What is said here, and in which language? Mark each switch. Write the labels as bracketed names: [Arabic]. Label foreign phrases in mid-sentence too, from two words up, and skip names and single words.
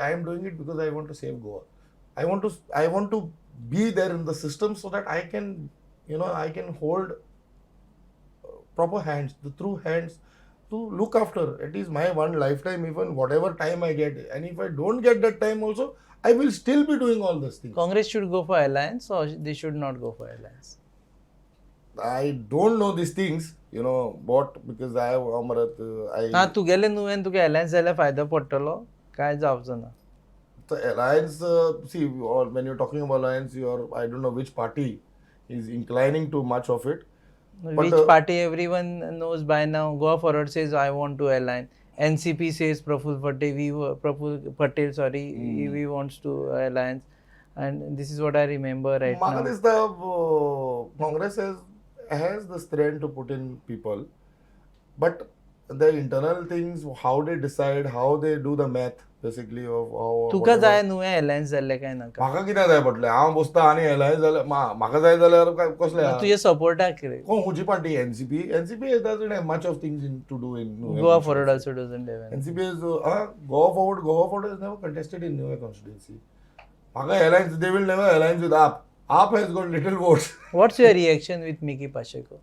[English] I am doing it because I want to save Goa. I want to be there in the system so that I can hold proper hands, the true hands to look after. It is my one lifetime, even whatever time I get. And if I don't get that time also, I will still be doing all these things. Congress should go for alliance or they should not go for alliance? I don't know these things, but because I have Amarat. [Konkani] तुगेले नुवें तुका alliance जाल्यार फायदो पडटलो काय जावचो ना? [English] The alliance, see, when you're talking about alliance, I don't know which party is inclining to much of it. Which party everyone knows by now. Goa Forward says, I want to align. NCP says Praful Patel, he wants to alliance, and this is what I remember right now. The Congress has the strength to put in people, but the internal things, how they decide, how they do the math, basically of how. [Konkani] तुका जाय नुवें alliance जाल्ले काय नाका? म्हाका कितें जाय पडलें? हांव बसता आनी alliance जाल्यार म्हाका जाय जाल्यार कसलें? तुजे सपोर्टाक कितें? [English] Which party? NCP doesn't have much of things to do in. Goa Forward also doesn't have. NCP is Goa Forward has never contested in NEWSINGOA constituency. Maka alliance, they will never alliance with AAP. AAP has got little votes. What's your reaction with Mickey Pacheco?